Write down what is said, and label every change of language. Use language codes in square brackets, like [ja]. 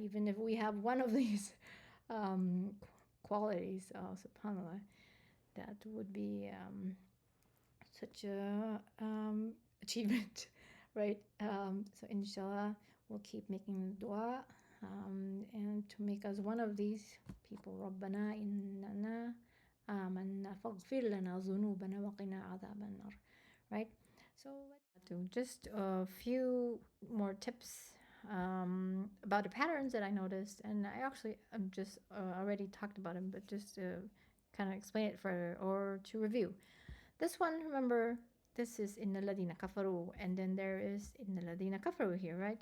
[en] Even if we have one of these qualities, subhanAllah, that would be such a achievement. Right? So inshallah, we'll keep making dua and to make us one of these people. [ar] ربنا إننا آمنا فاغفر لنا ذنوبنا وقنا عذاب النار. [en] Right? So let's do just a few more tips about the patterns that I noticed, and I actually just already talked about them, but just to kind of explain it further or to review. This one, remember, this is in the [ar] Ladina Kafaru, [en] and then there is in the Ladina Kafaru here, right?